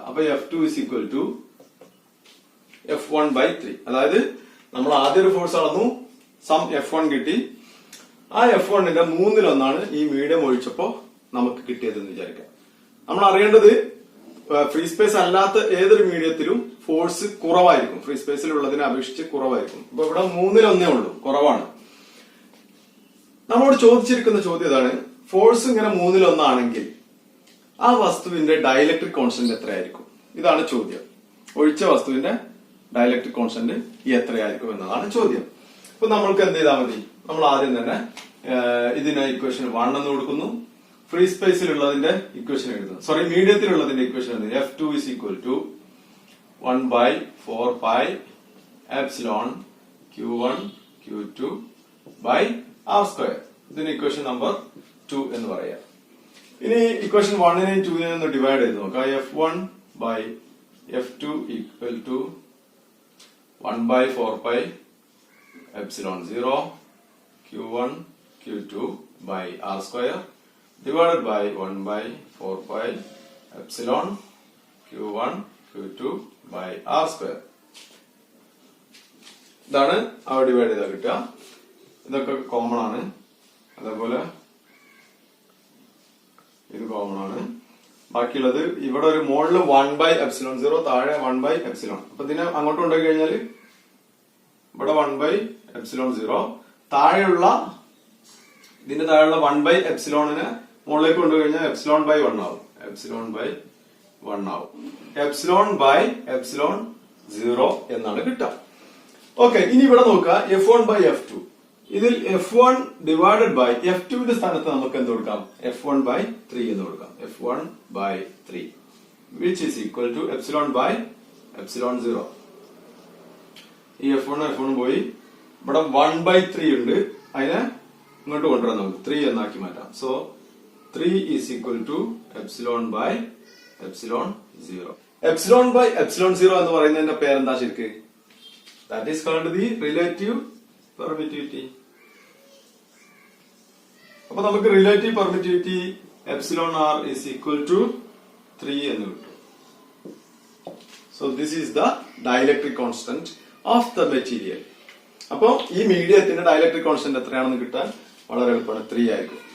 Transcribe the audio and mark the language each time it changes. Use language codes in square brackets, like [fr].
[en] അപ്പൊ F2 is equal to F1/3. [ml] അതായത് നമ്മൾ ആദ്യ ഒരു ഫോഴ്സ് അളന്നു, സം F1 കിട്ടി. ആ F1ന്റെ 1/3 ഈ മീഡിയം ഒഴിച്ചപ്പോ നമുക്ക് കിട്ടിയതെന്ന് വിചാരിക്കാം. നമ്മൾ അറിയേണ്ടത് ഫ്രീ സ്പേസ് അല്ലാത്ത ഏതൊരു മീഡിയത്തിലും ഫോഴ്സ് കുറവായിരിക്കും, ഫ്രീ സ്പേസിലുള്ളതിനെ അപേക്ഷിച്ച് കുറവായിരിക്കും. അപ്പൊ ഇവിടെ 1/3 ഉള്ളൂ, കുറവാണ്. നമ്മളോട് ചോദിച്ചിരിക്കുന്ന ചോദ്യം ഇതാണ്, ഫോഴ്സ് ഇങ്ങനെ 1/3 ആണെങ്കിൽ ആ വസ്തുവിന്റെ ഡയലക്ട്രിക് കോൺസ്റ്റന്റ് എത്രയായിരിക്കും? ഇതാണ് ചോദ്യം. ഒഴിച്ച വസ്തുവിന്റെ ഡയലക്ട്രിക് കോൺസ്റ്റന്റ് എത്രയായിരിക്കും എന്നതാണ് ചോദ്യം. അപ്പൊ നമ്മൾക്ക് എന്ത് ചെയ്താൽ മതി? നമ്മൾ ആദ്യം തന്നെ ഇതിന് ഇക്വേഷൻ 1 എന്ന് കൊടുക്കുന്നു. ഫ്രീ സ്പേസിലുള്ളതിന്റെ ഇക്വേഷൻ എഴുതുന്നു, സോറി മീഡിയത്തിലുള്ളതിന്റെ ഇക്വേഷൻ എഴുതുന്നു. [en] F2 is equal to 1/4 pi epsilon Q1 Q2 by R square. [ml] ഇതിന് ഇക്വേഷൻ നമ്പർ 2 എന്ന് പറയാം. ഇനി ഇക്വേഷൻ 1നെയും 2നെയും ഒന്ന് ഡിവൈഡ് ചെയ്ത് നോക്കാം. [en] F1 by F2 equal to 1/4 pi epsilon 0 Q1 Q2 by R square divided by 1/4 pi epsilon Q1 Q2 by R square. [ml] ഇതാണ് അവ divide ചെയ്താൽ കിട്ടുക. ഇതൊക്കെ കോമൺ ആണ്, അതേപോലെ ഇത് കോമൺ ആണ്. ബാക്കിയുള്ളത് ഇവിടെ ഒരു മുകളിൽ 1/epsilon 0, താഴെ 1/epsilon. അപ്പൊ ഇതിനെ അങ്ങോട്ട് കൊണ്ടുപോയി കഴിഞ്ഞാൽ ഇവിടെ 1/epsilon 0, താഴെയുള്ള ഇതിന്റെ താഴെയുള്ള 1/epsilonനെ മുകളിലേക്ക് കൊണ്ടുപോയി കഴിഞ്ഞാൽ epsilon/1 ആവും. epsilon/1 ആവും. epsilon/epsilon 0 എന്നാണ് കിട്ടുക. ഓക്കെ, ഇനി ഇവിടെ നോക്കുക F1/F2. ഇതിൽ F1 ഡിവൈഡഡ് ബൈ F2ന്റെ സ്ഥാനത്ത് നമുക്ക് എന്ത് കൊടുക്കാം? F1/3 എന്ന് കൊടുക്കാം. [en] F1/3 which is equal to epsilon/epsilon 0. [ml] ഈ F1 പോയി, ഇവിടെ 1/3 ഉണ്ട്, അതിനെ ഇങ്ങോട്ട് കൊണ്ടുവരാൻ നമുക്ക് 3 എന്നാക്കി മാറ്റാം. [en] So 3 is equal to epsilon/epsilon 0. [ml] epsilon/epsilon 0 എന്ന് പറയുന്നതിന്റെ പേരെന്താ ശരിക്ക്? [en] That is called the relative permittivity. [ml] അപ്പൊ നമുക്ക് relative permittivity [en] epsilon r is equal to 3 [ml] എന്ന് കിട്ടും. [en] So this is the dielectric constant of the material. [ml] അപ്പൊ ഈ മീഡിയത്തിന്റെ ഡയലക്ട്രിക് കോൺസ്റ്റന്റ് എത്രയാണെന്ന് കിട്ടാൻ വളരെ എളുപ്പമാണ്, 3 ആയിരിക്കും.